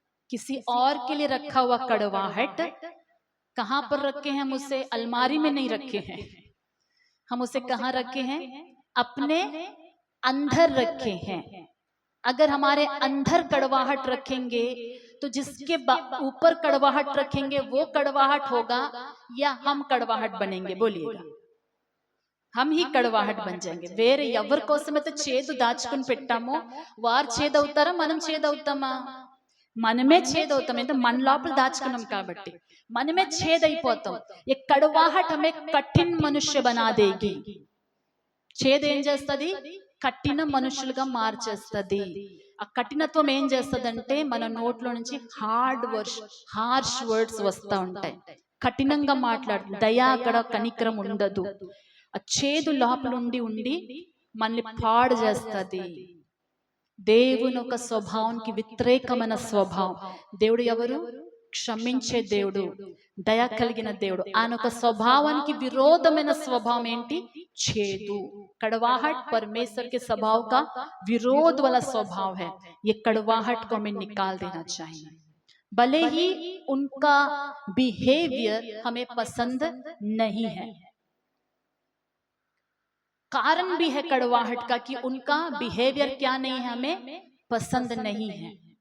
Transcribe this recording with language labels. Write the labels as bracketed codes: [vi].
[hi] किसी और के लिए रखा हुआ कड़वाहट कहां पर रखे हैं? हम उसे अलमारी में नहीं रखे हैं, हम उसे कहां रखे हैं? अपने अंदर रखे हैं। अगर हमारे अंदर कड़वाहट रखेंगे तो जिसके ऊपर कड़वाहट रखेंगे वो कड़वाहट होगा या हम कड़वाहट बनेंगे? बोलिएगा। हम ही कड़वाहट बन जाएंगे। [te] వేరే ఎవరి కోసమైతే చేదు దాచుకుని పెట్టామో వారు చేదవుతారా, మనం చేదవుతామా? మనమే చేదవుతాం, అంటే మన లోపల దాచుకున్నాం కాబట్టి మనమే చేదైపోతాం। [hi] ये कड़वाहट हमें कठिन मनुष्य बना देगी। [te] చేదు ఏం చేస్తది? కఠిన మనుషులుగా మార్చేస్తది। ఆ కఠినత్వం ఏం చేస్తదంటే మన నోట్లో నుంచి హార్ష్ వర్డ్స్ వస్తూ ఉంటాయి, కఠినంగా మాట్లాడుతుంది, దయా అక్కడ కనికరం ఉండదు। ఆ చేదు లోపలుండి ఉండి మనల్ని పాడు చేస్తది। దేవుని ఒక స్వభావానికి వ్యతిరేకమైన స్వభావం। దేవుడు ఎవరు? క్షమించే దేవుడు, దయ కలిగిన దేవుడు। ఆయన ఒక స్వభావానికి విరోధమైన స్వభావం ఏంటి? చేదు। [hi] कड़वाहट परमेश्वर के स्वभाव का विरोध वाला स्वभाव है। ये कड़वाहट को हमें निकाल देना चाहिए। भले ही उनका बिहेवियर हमें पसंद नहीं है, कारण भी है कड़वाहट का कि उनका बिहेवियर क्या नहीं है, हमें पसंद नहीं है।